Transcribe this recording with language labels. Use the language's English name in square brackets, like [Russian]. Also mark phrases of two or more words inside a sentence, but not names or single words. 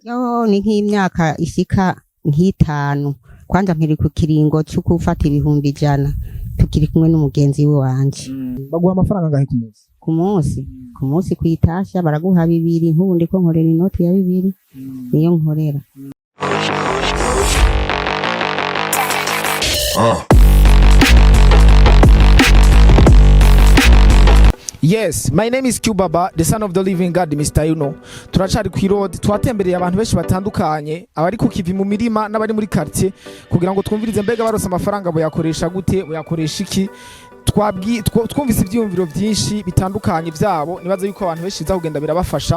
[Rundi] Yo ni nk'imyaka ishika nk'itanu. Kwanza mpiri ku kiringo cyo gufata ibihumbi ijana. Tukiri kumwe n'umugenzi wanje. Baguha amafaranga ngahe ku munsi? Ku munsi kwitasha baraguha 2 nk'ubu ndiko nkorera inoti ya 2 niyo nkorera. [English] Yes, my name is Baba, the son of the living God, Mr. Yuno. [Rundi] Turacari KwiRodi, twatembereye abantu benshi batandukanye, abari ku kivi mu mirima n'abari muri quartier kugira ngo twumvirize mbega barose amafaranga bo yakoresha gute, bo yakoresha iki. Twumvise ibyumviro byinshi bitandukanye byabo, nibaza yuko abantu benshi kugenda birabafasha.